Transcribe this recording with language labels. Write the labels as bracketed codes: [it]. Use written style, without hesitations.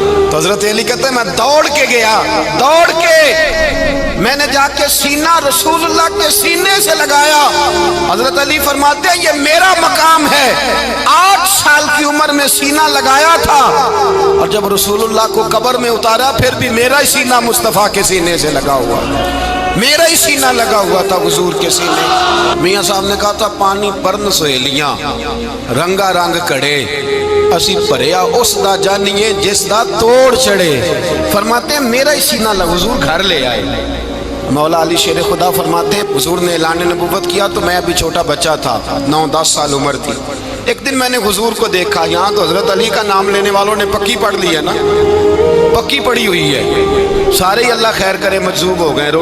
[ur] تو حضرت علی کہتے ہیں میں دوڑ کے گیا, دوڑ کے میں نے جا کے سینہ رسول اللہ کے سینے سے لگایا. حضرت علی فرماتے ہیں یہ میرا مقام ہے, 8 سال کی عمر میں سینہ لگایا تھا اور جب رسول اللہ کو قبر میں اتارا پھر بھی میرا ہی سینہ مصطفیٰ کے سینے سے لگا ہوا, میرا ہی سینہ لگا ہوا تھا حضور کے سینے. [pa] میاں صاحب نے کہا تھا پانی پرن سہیلیاں رنگا رنگ کڑے اسی پریا اس دا جانیے جس دا توڑ چڑے. [ur] فرماتے ہیں میرا ہی سینہ لگا, حضور گھر لے آئے. مولا علی شیر خدا فرماتے ہیں حضور نے اعلان نبوت کیا تو میں ابھی چھوٹا بچہ تھا, 9-10 سال عمر تھی. ایک دن میں نے حضور کو دیکھا, یہاں تو حضرت علی کا نام لینے والوں نے پکی پڑھ لی ہے نا, پکی پڑھی ہوئی ہے, سارے ہی اللہ خیر کرے مجذوب ہو گئے.